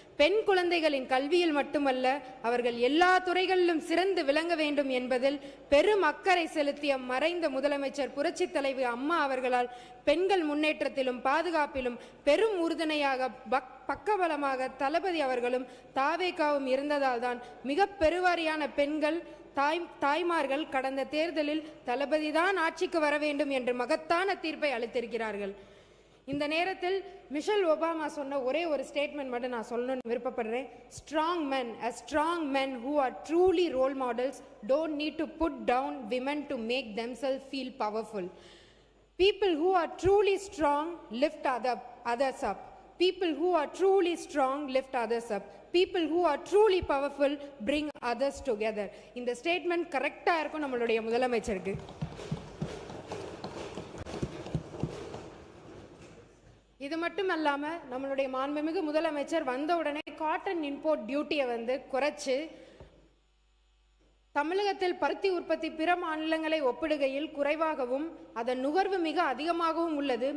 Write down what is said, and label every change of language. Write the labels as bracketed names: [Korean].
[Tamil] பெண் குழந்தைகளின் கல்வியில் மட்டுமல்ல அவர்கள் எல்லா துறைகளிலும் சிறந்து விளங்க வேண்டும் என்பதில் பெரும் அக்கறை செலுத்திய மறைந்த முதலமைச்சர் புரட்சி தலைவி அம்மா அவர்களால் பெண்கள் முன்னேற்றத்திலும் பாதுகாப்பிலும் பெரும் உறுதுணையாக பக்கபலமாக தளபதி அவர்களும் தாவேகாவும் இருந்ததால் தான் மிக பெருவாரியான பெண்கள் தாய்மார்கள் கடந்த தேர்தலில் தளபதி தான் ஆட்சிக்கு வர வேண்டும் என்று மகத்தான தீர்ப்பை அளித்திருக்கிறார்கள். இந்த நேரத்தில் மிஷல் ஒபாமா சொன்ன ஒரே ஒரு ஸ்டேட்மெண்ட் மட்டும் நான் சொல்லணும்னு விருப்பப்படுறேன். [English] Strong men who are truly role models don't need to put down women to make themselves feel powerful. People who are truly strong lift others up. People who are truly strong lift others up. People who are truly powerful bring others together. [Tamil] இந்த statement கரெக்டாக இருக்கும் நம்மளுடைய முதலமைச்சருக்கு. இது மட்டும் இல்லாமல் நம்மளுடைய மாண்புமிகு முதலமைச்சர் வந்த உடனே காட்டன் இம்போர்ட் டியூட்டியை குறைச்சு தமிழகத்தில் பருத்தி உற்பத்தி பிற மாநிலங்களை ஒப்பிடுகையில் குறைவாகவும் அதன் நுகர்வு மிக அதிகமாகவும் உள்ளது.